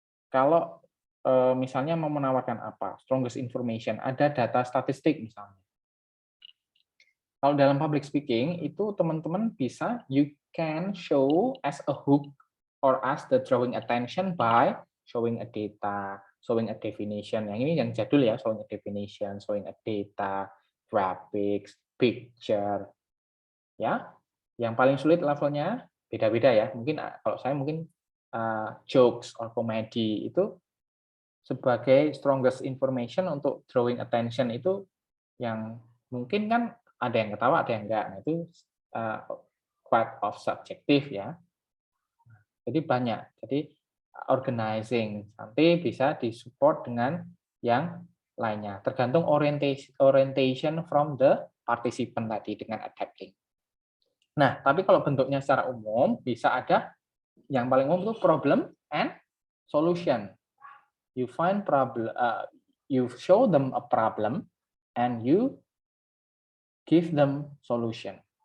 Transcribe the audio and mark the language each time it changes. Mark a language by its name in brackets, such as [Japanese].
[Indonesian] Kalau misalnya mau menawarkan apa? Strongest information, ada data statistik misalnya. Kalau dalam public speaking itu teman-teman bisa, [English] you can show as a hook or as the drawing attention by showing a data, showing a definition. [Indonesian] Yang ini yang jadul ya, [English] showing a definition, showing a data, graphics, picture. [Indonesian] Ya, yang paling sulit levelnya beda-beda ya. Mungkin kalau saya mungkin [English] jokes or comedy [Indonesian] itu sebagai [English] strongest information [Indonesian] untuk [English] drawing attention [Indonesian] itu yang mungkin kan ada yang ketawa, ada yang enggak. Nah, itu [English] quite of subjective [Indonesian] ya. Jadi banyak. Jadi organizing nanti bisa disupport dengan yang lainnya. Tergantung [English] orientation from the participant [Indonesian] tadi dengan adapting. Nah, tapi kalau bentuknya secara umum bisa ada yang paling umum itu [English] problem and solution. You find problem, you show them a problem and you give them solution.